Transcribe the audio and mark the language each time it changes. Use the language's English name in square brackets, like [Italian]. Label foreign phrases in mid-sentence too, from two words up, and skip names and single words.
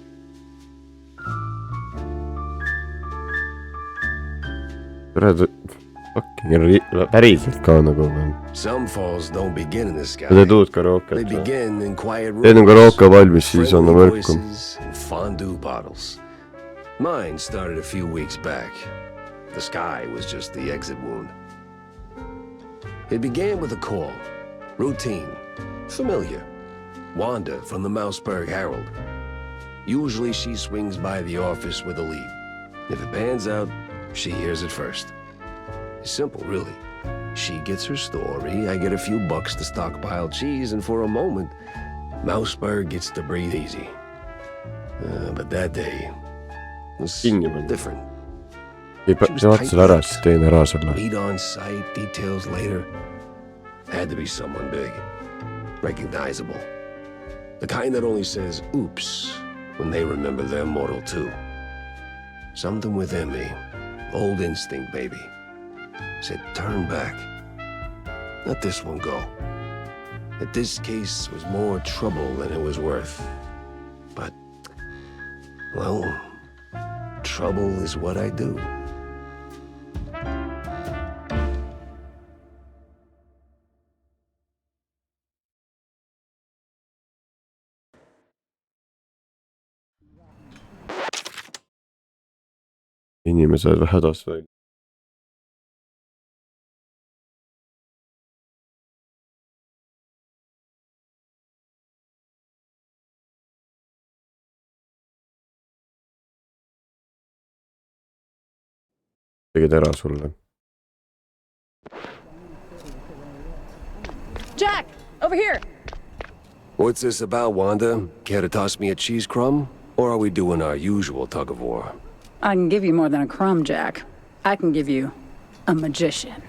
[Estonian] päriselt ka nagu . [English] Some falls don't begin in the sky. [Estonian] sa teed uut [English] They [Estonian] karooket . [English] begin in quiet [Estonian] teed on [English] rooms, [Estonian] karooke valmis , siis anna [English] friendly [Estonian] märku . [English] voices, and fondue bottles. Mine started a few weeks back. The sky was just the exit wound. It began with a call. Routine. Familiar. Wanda from the Mouseburg Herald. Usually she swings by the office with a lead. If it pans out, she hears it first. It's simple, really. She gets her story, I get a few bucks to stockpile cheese, and for a moment, Mouseburg gets to breathe easy. But that day was different. [Estonian] See vaatasin ära, siis teen ära sulle. [English] Meet on sight, details later. Had to be someone big. Recognizable. The kind that only says, oops, when they remember they're mortal too. Something within me, old instinct maybe, said turn back. Let this one go. That this case was more trouble than it was worth. But, well, trouble is what I do. [Estonian] Inimesed hädas välja. Tegid ära sulle. [English] Jack, over here. What's this about, Wanda? Care to toss me a cheese crumb? Or are we doing our usual tug-of-war? I can give you more than a crumb, Jack. I can give you a magician.